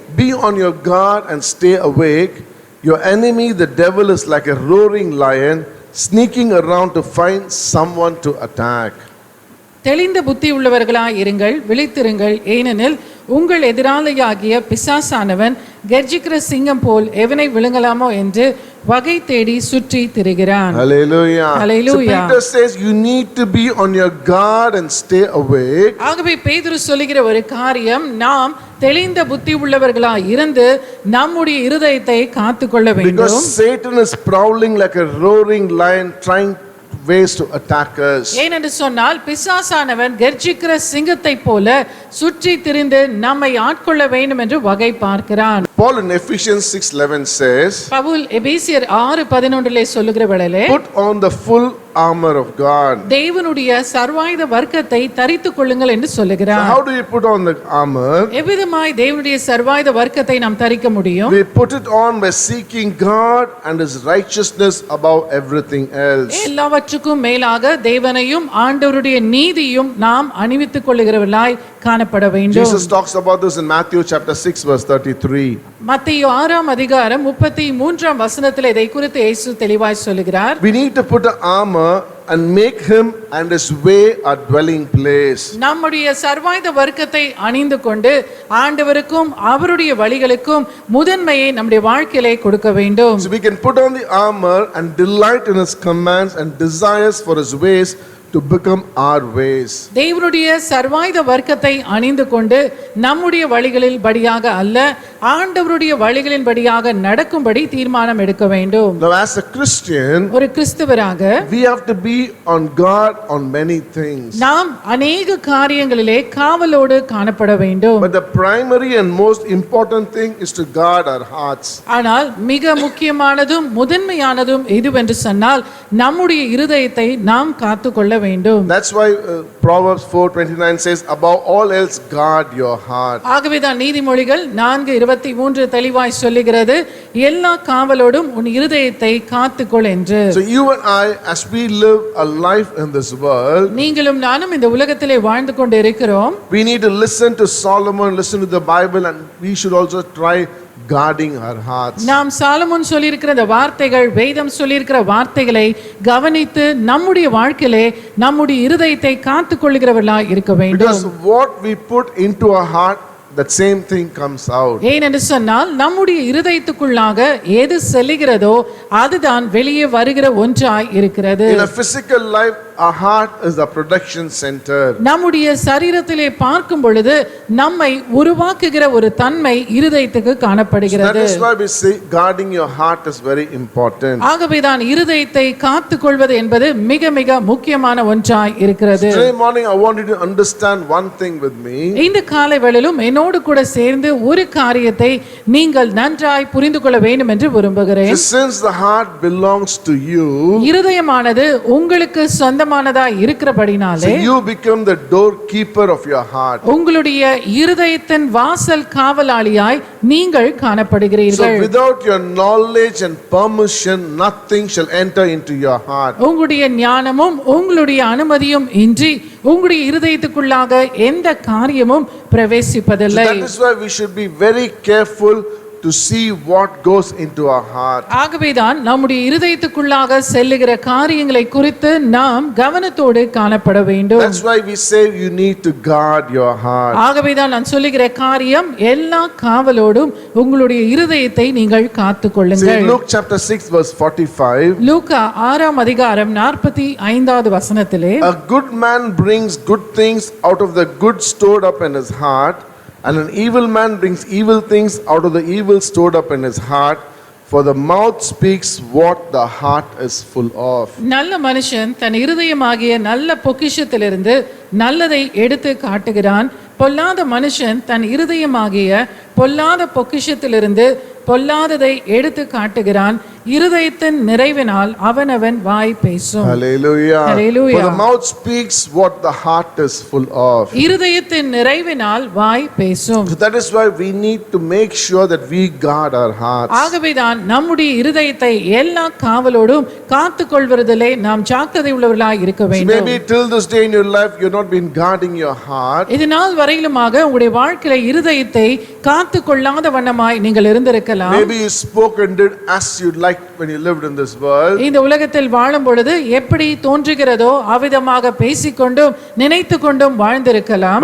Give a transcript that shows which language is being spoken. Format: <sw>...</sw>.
<en>be on your guard and stay awake. Your enemy the devil is like a roaring lion sneaking around to find someone to attack.</en> <ta>தெளிந்த புத்தி உள்ளவர்களாய் இருங்கள், விழித்திருங்கள், ஏனெனில் உங்கள் எதிராளியாகிய பிசாசானவன் கர்ஜிக்கிற சிங்கம் போல் எவனை விழுங்கலாமோ என்று வகை தேடி சுற்றி திரிகிறான்.</ta> <en>Hallelujah. Hallelujah. So Peter says you need to be on your guard and stay awake.</en> <ta>ஆகவே பேதுரு சொல்லுகிற ஒரு காரியம், நாம் தெளிந்த புத்தி உள்ளவர்களாய் இருந்து நம்முடைய இருதயத்தை காத்துக்கொள்ள வேண்டும்.</ta> <en>Because Satan is prowling like a roaring lion trying ways to attack us.</en> <ta>ஏனென்று சொன்னால் பிசாசானவன் கர்ஜிக்கிற சிங்கத்தை போல சுற்றி திரிந்து நம்மை ஆட்கொள்ள வேண்டும் என்று வகை பார்க்கிறான்.</ta> <en>Paul in Ephesians 6:11 says,</en> <ta>Pavul எபேசியர் 6:11 சொல்லுகிற வேளையிலே,</ta> <en>put on the full armor of God.</en> <ta>தேவனுடைய சர்வாயுத வர்க்கத்தை தரித்துக் கொள்ளுங்கள் என்று</ta> <en>So</en> <ta>சொல்லுகிறார்.</ta> <en>how do you put on the armor?</en> <ta>எவ்விதமாய் தேவனுடைய சர்வாயுத வர்க்கத்தை நாம் தரிக்க முடியும்?</ta> <en>We put it on by seeking God and His righteousness above everything else.</en> <ta>எல்லாவற்றுக்கும் மேலாக தேவனையும் ஆண்டவருடைய நீதியும் நாம் அணிவித்துக் கொள்ளுகிறவர்களாய் காணப்பட வேண்டும்.</ta> <en>Jesus talks about this in Matthew chapter 6 verse 33.</en> <ta>மத்தேயு 6ஆம் அதிகாரம் 33ஆம் வசனத்தில் இதை குறித்து இயேசு தெளிவாய் சொல்லுகிறார்.</ta> <en>We need to put the armor and make Him and His way our dwelling place.</en> <ta>நம்முடைய சர்வாயுத வர்க்கத்தை அணிந்து கொண்டு ஆண்டவருக்கும் அவருடைய வழிகளுக்கும் முதன்மையை நம்முடைய வாழ்க்கையிலே கொடுக்க வேண்டும்.</ta> <en>So we can put on the armor and delight in His commands and desires for His ways to become our ways.</en> <ta>தேவனுடைய சர்வாயுத வர்க்கத்தை அணிந்து கொண்டு நம்முடைய வழிகளில் படியாக அல்ல ஆண்டவருடைய வழிகளின் படியாக நடக்கும்படி தீர்மானம் எடுக்க வேண்டும்.</ta> <en>Now as a Christian,</en> <ta>ஒரு கிறிஸ்தவராக</ta> <en>we have to be on guard on many things.</en> <ta>நாம் அநேக காரியங்களிலே காவலோடு காணப்பட வேண்டும்.</ta> <en>But the primary and most important thing is to guard our hearts.</en> <ta>ஆனால் மிக முக்கியமானதும் முதன்மையானதும் எதுவென்று சொன்னால் நம்முடைய இருதயத்தை நாம் காத்துக்கொள்ள வேண்டும்.</ta> <en>That's why Proverbs 4:29 says, above all else guard your heart.</en> <ta>ஆகவேதான் நீதிமொழிகள் 4:23 தெளிவாய் சொல்லுகிறது, எல்லா காவலோடும் உன் இருதயத்தை காத்துக்கொள் என்று.</ta> <en>So you and I, as we live a life in this world,</en> <ta>நீங்களும் நானும் இந்த உலகத்திலே வாழ்ந்து கொண்டு இருக்கிறோம்.</ta> <en>we need to listen to Solomon, listen to the Bible, and we should also try guarding our hearts.</en> <ta>நாம் சாலமோன் சொல்லியிருக்கிற இந்த வார்த்தைகள், வேதம் சொல்லியிருக்கிற வார்த்தைகளை கவனித்து நம்முடைய வாழ்க்கையிலே நம்முடைய இருதயத்தை காத்துக்கொள்கிறவர்களாய் இருக்க வேண்டும்.</ta> <en>Because what we put into our heart that same thing comes out.</en> <ta>ஏனென்று சொன்னால் நம்முடைய இருதயத்துக்குள்ளாக எது செல்லுகிறதோ அதுதான் வெளியே வருகிற ஒன்றாய் இருக்கிறது.</ta> <en>In a physical life, our heart is the production center.</en> <ta>நம்முடைய சரீரத்திலே பார்க்கும் பொழுது நம்மை உருவாக்குகிற ஒரு தன்மை இருதயத்துக்கு காணப்படுகிறது.</ta> <en>That is why we say guarding your heart is very important.</en> <ta>ஆகவேதான் இருதயத்தை காத்துக்கொள்வது என்பது மிக மிக முக்கியமான ஒன்றாய் இருக்கிறது.</ta> <en>Today morning I want you to understand one thing with me.</en> <ta>இந்த காலை வேளையிலும் என்னோடு கூட சேர்ந்து ஒரு காரியத்தை நீங்கள் நன்றாய் புரிந்து கொள்ள வேண்டும் என்று விரும்புகிறேன்.</ta> <en>Since the heart belongs to you,</en> <ta>இருதயமானது உங்களுக்கு சொந்தமானதாய் இருக்கிறபடினாலே</ta> <en>so you become the doorkeeper of your heart.</en> <ta>உங்களுடைய இருதயத்தின் வாசல் காவலாளியாய் நீங்கள் காணப்படுகிறீர்கள்.</ta> <en>So without your knowledge and permission, nothing shall enter into your heart.</en> <ta>உங்களுடைய ஞானமும் உங்களுடைய அனுமதியும் இன்றி உங்களுடைய இருதயத்துக்குள்ளாக எந்த காரியமும்</ta> <en>So</en> <ta>பிரவேசிப்பதில்லை.</ta> <en>that is why we should be very careful to see what goes into our heart.</en> <ta>ஆகவேதான் நம்முடைய இருதயத்துக்குள்ளாக செல்லுகிற காரியங்களை குறித்து நாம் கவனத்தோடு காணப்பட வேண்டும்.</ta> <en>That's why we say you need to guard your heart.</en> <ta>ஆகவேதான் நான் சொல்லுகிற காரியம் எல்லா காவலோடும் உங்களுடைய இருதயத்தை நீங்கள்</ta> <en>See,</en> <ta>காத்துக்கொள்ளுங்கள்.</ta> <en>in Luke chapter 6 verse 45,</en> <ta>லூக்கா 6ஆம் அதிகாரம் 45வது வசனத்திலே</ta> <en>a good man brings good things out of the good stored up in his heart, and an evil man brings evil things out of the evil stored up in his heart, for the mouth speaks what the heart is full of.</en> <ta>நல்ல மனுஷன் தன் இருதயமாகிய நல்ல பொக்கிஷத்திலிருந்து நல்லதை எடுத்து காட்டுகிறான். பொல்லாத மனுஷன் தன் இருதயமாகிய பொல்லாத பொக்கிஷத்திலிருந்து பொல்லாததை எடுத்து காட்டுகிறான். இருதயத்தின் நிறைவினால் அவனவன் வாய் பேசும்.</ta> <en>Hallelujah. Hallelujah. For the mouth speaks what the heart is full of.</en> <ta>இருதயத்தின் நிறைவினால் வாய் பேசும்.</ta> <en>So that is why we need to make sure that we guard our hearts.</en> <ta>ஆகவேதான் நம்முடைய இருதயத்தை எல்லா காவலோடும் காத்துக்கொள்வதிலே நாம் ஜாக்கிரதை உள்ளவர்களாய் இருக்க</ta> <en>So</en> <ta>வேண்டும்.</ta> <en>maybe till this day in your life you've not been guarding your heart.</en> <ta>இது நாள் வரையிலுமாக உங்களுடைய வாழ்க்கையில இருதயத்தை காத்துக்கொள்ளாத வண்ணமாய் நீங்கள் இருந்திருக்கலாம்.</ta> <en>Maybe you spoke and did as you liked when you lived in this world.</en> <ta>இந்த உலகத்தில் வாழும் பொழுது எப்படி தோன்றுகிறதோ அவ்விதமாக பேசிக்கொண்டும் நினைத்து கொண்டும் வாழ்ந்திருக்கலாம்.</ta>